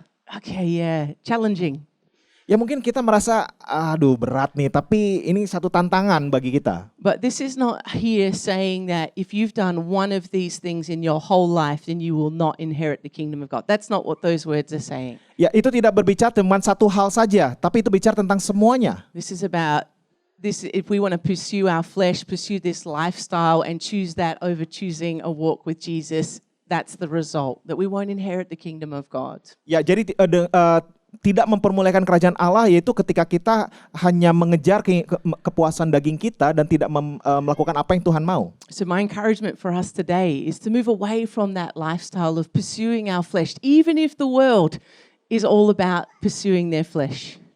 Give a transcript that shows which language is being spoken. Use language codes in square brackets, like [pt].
[en] Okay, yeah, challenging. [id] Ya mungkin kita merasa, aduh berat nih, tapi ini satu tantangan bagi kita. [en] But this is not here saying that if you've done one of these things in your whole life, then you will not inherit the kingdom of God. That's not what those words are saying. [id] Ya itu tidak berbicara cuma satu hal saja, tapi itu bicara tentang semuanya. [en] This is about this. If we want to pursue our flesh, pursue this lifestyle, and choose that over choosing a walk with Jesus, that's the result, that we won't inherit the kingdom of God. [id] Ya jadi tidak mempermuliakan kerajaan Allah yaitu ketika kita hanya mengejar kepuasan daging kita dan tidak melakukan apa yang Tuhan mau. [en] So my encouragement for us today is to move away from that lifestyle of pursuing our flesh, even if the world is all about pursuing their flesh.